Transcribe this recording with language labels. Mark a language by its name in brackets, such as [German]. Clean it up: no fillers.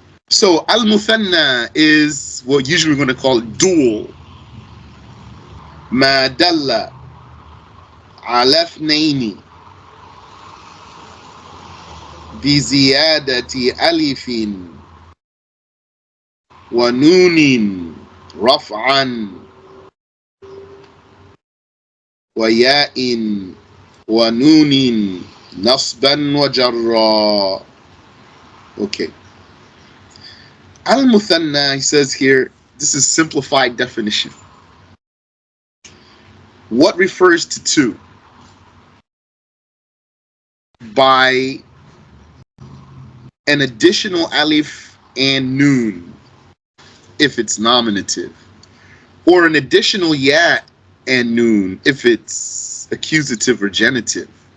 [English] So al-muthanna is what usually we're going to call it dual. [Arabic] ما دل على اثنين بزيادة ألف ونون رفعا وياء ونون نصبا وجرا. [English] Okay. Al-Muthanna, he says here, this is simplified definition. What refers to two? By an additional alif and noon, if it's nominative, or an additional ya and noon, if it's accusative or genitive.